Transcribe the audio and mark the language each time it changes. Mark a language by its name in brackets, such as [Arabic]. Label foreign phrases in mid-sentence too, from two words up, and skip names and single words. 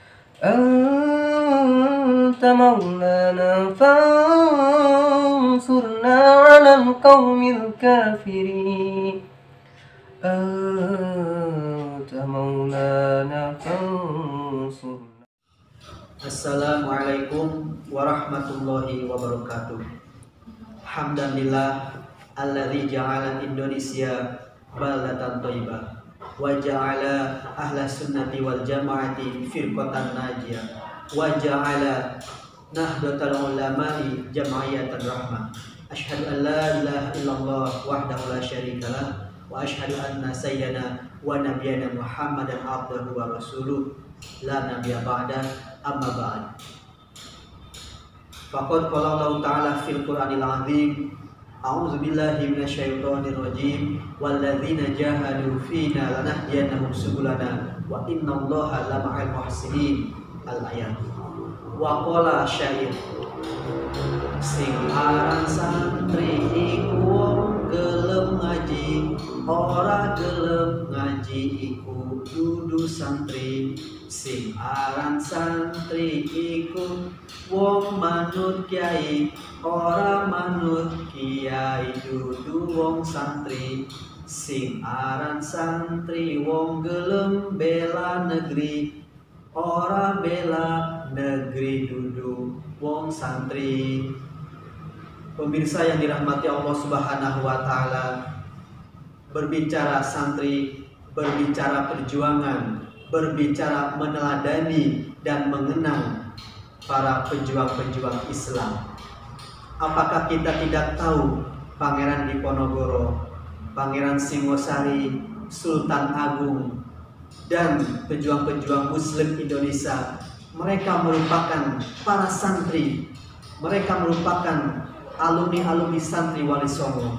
[Arabic] أنت مولانا فانصرنا على القوم الكافرين. أنت مولانا فانصرنا. السلام عليكم ورحمة الله وبركاته. الحمد لله الذي جعل إندونيسيا بلدة طيبة وجعل أهل السنة والجماعة فرقة ناجية وجعل نهضة العلماء جمعية رحمة. أشهد أن لا إله إلا الله وحده لا شريك له وأشهد أن سيدنا ونبينا محمدا عبده ورسوله لا نبي بعد، أما بعد. فقد قال الله تعالى في القرآن العظيم، أعوذ بالله من الشيطان الرجيم، والذين جاهدوا فينا لنهدينهم سبلنا وإن الله لمع المحسنين. Al-ayat. وقال شاعر, [Javanese] sing aran santri iku wong gelem ngaji, ora gelem ngaji iku dudu santri. Sing aran santri iku wong manut kiai, ora manut kiai dudu wong santri. Sing aran santri wong gelem bela negeri, ora bela negeri dudu wong santri. [Indonesian] Pemirsa yang dirahmati Allah [Arabic] سبحانه وتعالى, [Indonesian] berbicara santri, berbicara perjuangan, berbicara meneladani dan mengenang para pejuang-pejuang Islam. Apakah kita tidak tahu Pangeran Diponegoro, Pangeran Singosari, Sultan Agung, dan pejuang-pejuang Muslim Indonesia, mereka merupakan para santri, mereka merupakan alumni-alumni santri Wali Songo.